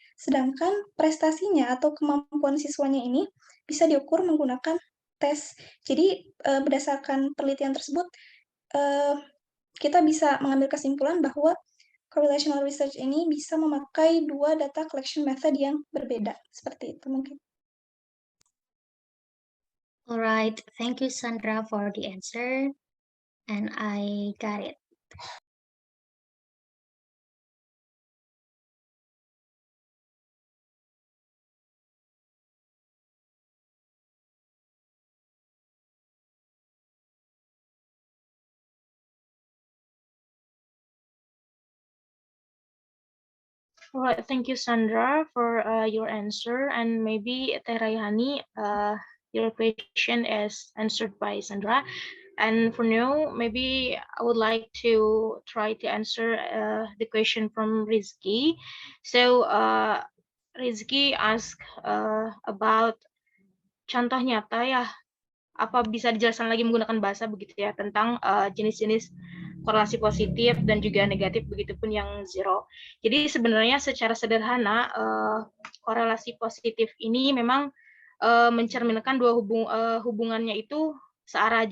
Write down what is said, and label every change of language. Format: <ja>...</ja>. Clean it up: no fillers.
<id>Sedangkan prestasinya atau kemampuan siswanya ini bisa diukur menggunakan tes. Jadi berdasarkan penelitian tersebut, kita bisa mengambil kesimpulan bahwa correlational research ini bisa memakai dua data collection method yang berbeda. Seperti itu mungkin.</id> <en>Alright, thank you Sandra for the answer, and I got it. All right, thank you, Sandra, for your answer. And maybe Terayani, your question is answered by Sandra. And for now, maybe I would like to try to answer the question from Rizky. So Rizky asked about</en> <id>contoh nyata ya, apa bisa dijelaskan lagi menggunakan bahasa begitu ya tentang jenis-jenis korelasi positif dan juga negatif, begitupun yang zero. Jadi sebenarnya secara sederhana korelasi positif ini memang mencerminkan dua hubungannya itu searah.</id>